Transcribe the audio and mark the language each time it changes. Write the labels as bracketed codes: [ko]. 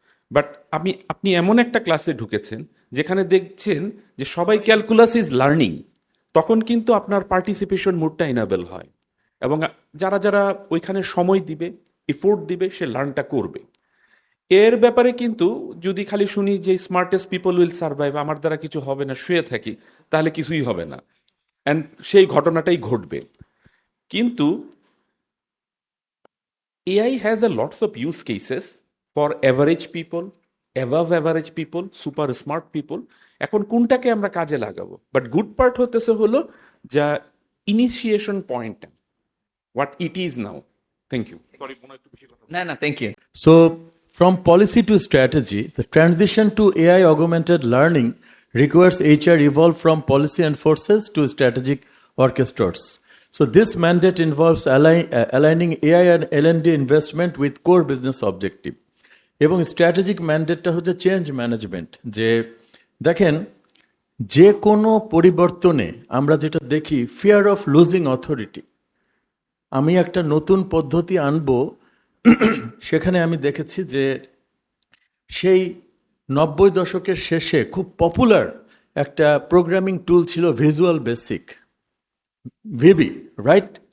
[bn] But আপনি এমন একটা ক্লাসে ঢুকেছেন যেখানে দেখছেন যে সবাই ক্যালকুলাস ইজ লার্নিং, তখন কিন্তু আপনার পার্টিসিপেশন মুডটা ইনাবেল হয়। এবং যারা যারা ওইখানে সময় দিবে, এফোর্ট দিবে, সে লার্নটা করবে। এর ব্যাপারে কিন্তু যদি খালি শুনি যে [en] smartest people will survive, [bn] আমার দ্বারা কিছু হবে না, শুয়ে থাকি, তাহলে কিছুই হবে না, অ্যান্ড সেই ঘটনাটাই ঘটবে। কিন্তু [en] AI has a lots of use cases for average people, above average people, super smart people. [bn] এখন কোনটাকে আমরা কাজে লাগাবো? বাট গুড পার্ট হতেছে হলো যা initiation point, [en] What it is now. Thank you. Sorry, [bn] মনে হয় একটু বেশি কথা না না, [en] Thank you. So, from policy to strategy, the transition to AI augmented learning requires HR evolve from policy enforcers to strategic orchestrators. So, this mandate involves aligning AI and L&D investment with core business objective. [bn] এবং strategic ম্যান্ডেটটা হচ্ছে change management. যে দেখেন, যে কোনো পরিবর্তনে আমরা যেটা দেখি, ফিয়ার অফ লুজিং অথরিটি। আমি একটা নতুন পদ্ধতি আনবো, সেখানে আমি দেখেছি যে সেই 90 দশকের শেষে খুব পপুলার একটা প্রোগ্রামিং টুল ছিল ভিজুয়াল বেসিক, ভিবি, রাইট?